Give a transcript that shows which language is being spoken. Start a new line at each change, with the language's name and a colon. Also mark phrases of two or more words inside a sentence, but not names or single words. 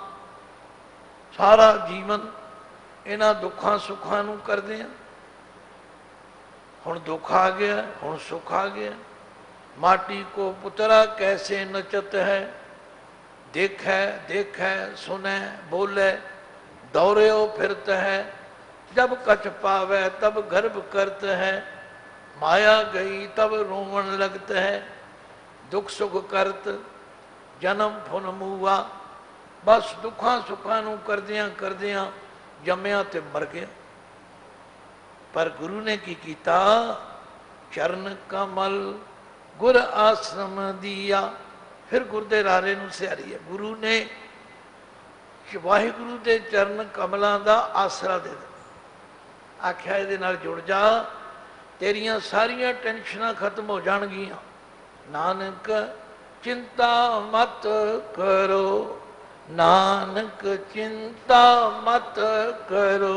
Punjabi: ਸਾਰਾ ਜੀਵਨ ਇਨ੍ਹਾਂ ਦੁੱਖਾਂ ਸੁੱਖਾਂ ਨੂੰ ਕਰਦੇ ਹੈਂ। ਹੁਣ ਦੁੱਖ ਆ ਗਿਆ, ਹੁਣ ਸੁੱਖ ਆ ਗਿਆ। ਮਾਟੀ ਕੋ ਪੁਤਰਾ ਕੈਸੇ ਨਚਤ ਹੈ, ਦੇਖੇ ਦੇਖੇ ਸੁਨੇ ਬੋਲੇ ਦੌੜੋ ਫਿਰਤ ਹੈ। ਜਬ ਕਛੁ ਪਾਵੈ ਤਬ ਗਰਭ ਕਰਤ ਹੈ, ਮਾਇਆ ਗਈ ਤਬ ਰੋਵਨ ਲਗਤ ਹੈ। ਦੁਖ ਸੁਖ ਕਰਤ ਜਨਮ ਫੁਨ ਮੂਆ। ਬਸ ਦੁੱਖਾਂ ਸੁੱਖਾਂ ਨੂੰ ਕਰਦਿਆਂ ਕਰਦਿਆਂ ਜੰਮਿਆ ਤੇ ਮਰ ਗਿਆ। ਪਰ ਗੁਰੂ ਨੇ ਕੀ ਕੀਤਾ, ਚਰਣ ਕਮਲ ਗੁਰ ਆਸ਼੍ਰਮ ਦੀਆ। ਫਿਰ ਗੁਰ ਦੇ ਰਾਰੇ ਨੂੰ ਸਿਹਾਰੀ ਹੈ। ਗੁਰੂ ਨੇ ਵਾਹਿਗੁਰੂ ਕੇ ਚਰਣ ਕਮਲੋਂ ਕਾ ਆਸਰਾ ਦੇ ਦਿੱਤਾ। ਆਖਿਆ ਏ ਨਾਲ ਜੁੜ ਜਾ, ਤੇਰੀਆਂ ਸਾਰੀਆਂ ਟੈਂਸ਼ਨ ਖ਼ਤਮ ਹੋ ਜਾਣਗੀਆਂ। ਨਾਨਕ ਚਿੰਤਾ ਮਤ ਕਰਹੁ, ਨਾਨਕ ਚਿੰਤਾ ਮਤ ਕਰਹੁ, नानक चिंता मत करो,